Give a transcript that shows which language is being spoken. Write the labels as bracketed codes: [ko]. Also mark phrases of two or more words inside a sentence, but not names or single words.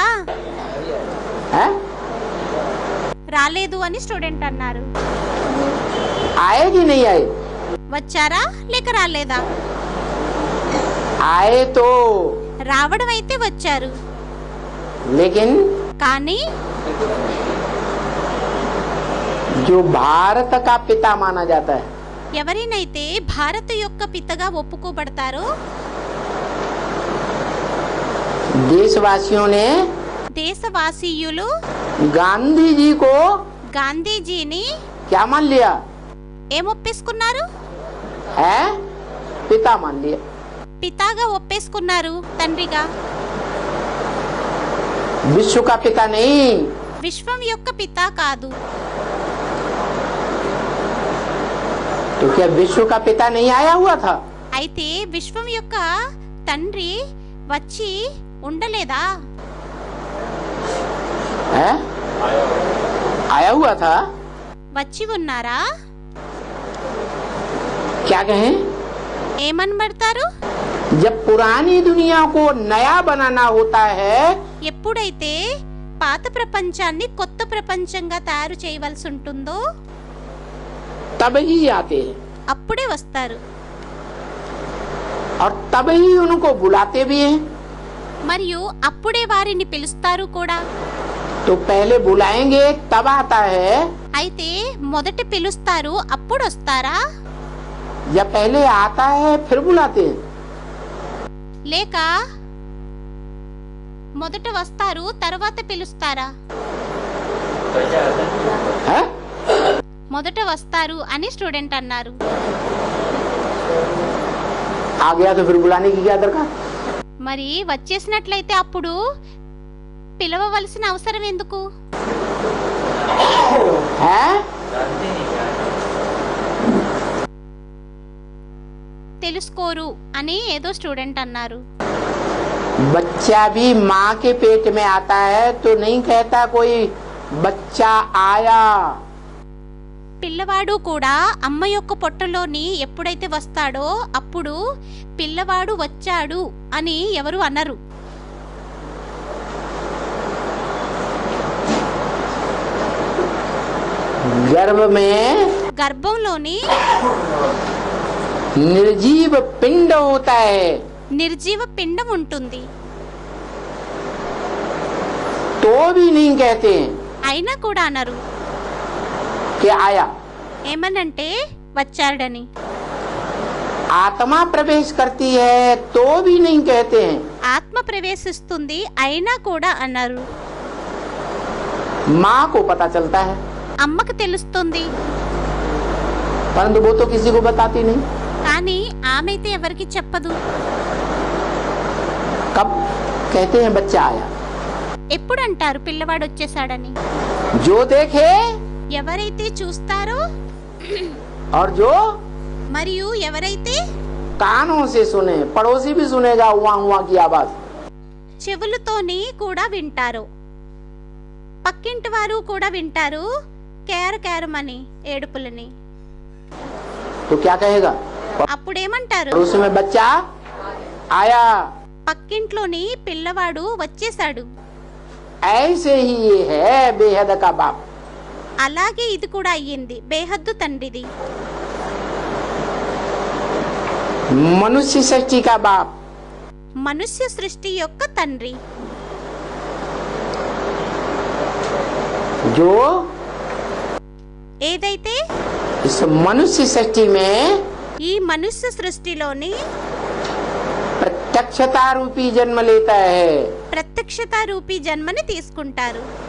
[hi] है? [te] రాలేదు అని స్టూడెంట్ అన్నారు. [hi] आए कि नहीं आए? [te] వచ్చారా లేక రాలేదా? [hi] आए तो, [te] రావడం అయితే వచ్చారు. [hi] लेकिन [te] కానీ [hi] जो भारत का पिता माना जाता है, [te] ఎవరినైతే భారత యొక్క పితగా ఒప్పుకోబడతారో [hi] देशवासियों ने [te] దేశవాసీయులు [hi] गांधी जी को [te] గాంధీజీని [hi] क्या मान लिया? [te] ఏమొప్పేసుకున్నారు? [hi] है? पिता मान लिया. [te] పితాగా ఒప్పేసుకున్నారు, తండ్రిగా. [hi] विश्व का पिता नहीं. [te] విశ్వం యొక్క పిత కాదు. [hi] तो क्या विश्व का पिता नहीं आया हुआ था? [te] అయితే విశ్వం యొక్క తండ్రి వచ్చి ఉండలేదా? [hi] है? आया हुआ था. [te] వచ్చి ఉన్నారా? [hi] क्या कहें? [te] ఏమనబడతారు? [hi] जब पुरानी दुनिया को नया बनाना होता है, [te] ఎప్పుడైతే పాత ప్రపంచాన్ని కొత్త ప్రపంచంగా తయారు చేయవలసి ఉంటుందో [hi] तब ही आते हैं [te] అప్పుడే వస్తారు. [hi] और तब ही उनको बुलाते भी हैं. [te] మరియు అప్పుడే వారిని పిలుస్తారు కూడా. [hi] तो पहले बुलाएंगे तब आता है, [te] అయితే మొదట పిలుస్తారు అప్పుడు వస్తారా? [hi] या पहले आता है फिर बुलाते हैं? [te] లేక మొదట వస్తారు తర్వాత పిలుస్తారా? [hi] है? [te] మొదట వస్తారు అని స్టూడెంట్ అన్నారు. [hi] आ गया तो फिर बुलाने की क्या दरकार? [te] మరి వచ్చేసినట్లయితే అప్పుడు పిలవవలసిన అవసరం ఎందుకు? [hi] है? [te] తెలుసుకోరు అని ఏదో స్టూడెంట్ అన్నారు. [hi] बच्चा भी माँ के पेट में आता है तो नहीं कहता कोई बच्चा आया. [te] పిల్లవాడు కూడా అమ్మ యొక్క పొట్టలోని ఎప్పుడైతే వస్తాడో అప్పుడు పిల్లవాడు వచ్చాడు అని ఎవరు అనరు. గర్భంలోని [hi] निर्जीव पिंड होता है, [te] నిర్జీవ పిండం ఉంటుంది. [hi] तो भी नहीं कहते हैं [te] అయినా కూడా అనరు [hi] कि आया. [te] ఏమనంటే వచ్చాడని. [hi] आत्मा प्रवेश करती है तो भी नहीं कहते हैं. [te] ఆత్మ ప్రవేశిస్తుంది అయినా కూడా అనరు. [hi] माँ को पता चलता है [te] అమ్మకు తెలుస్తుంది [hi] परंतु वो तो किसी को बताती नहीं. [te] కానీ ఆమె అయితే ఎవరికి చెప్పదు. [hi] कब कहते हैं बच्चा आया. [te] ఎప్పుడు అంటారు పిల్లవాడు వచ్చేసాడని? [hi] जो देखे [te] ఎవరైతే చూస్తారో [hi] और जो [te] మరియు ఎవరైతే [hi] कानों से सुने, पड़ोसी भी सुनेगा हुआ हुआ की आवाज. [te] చెవులతోని కూడా వింటారు, పక్కింటి వారు కూడా వింటారు కేర్ కేరమని ఏడుపులని. [hi] तो क्या कहेगा? [te] అప్పుడేమంటారు? [hi] पड़ोसी में बच्चा आया. [te] పక్కింట్లోని పిల్లవాడు వచ్చేసాడు. [hi] ऐसे ही ये है बेहद का बाप. [te] అలాగే ఇది కూడా అయ్యింది బేహద్దు తండ్రిది. [hi] मनुष्य सृष्टि का बाप, [te] మనుష్య సృష్టి యొక్క తండ్రి. [hi] जो [te] ఏదైతే [hi] इस मनुष्य सृष्टि में [te] ఈ మనుష్య సృష్టిలోని [hi] प्रत्यक्षता रूपी जन्म लेता है. [te] ప్రత్యక్షత రూపీ జన్మని తీసుకుంటారు.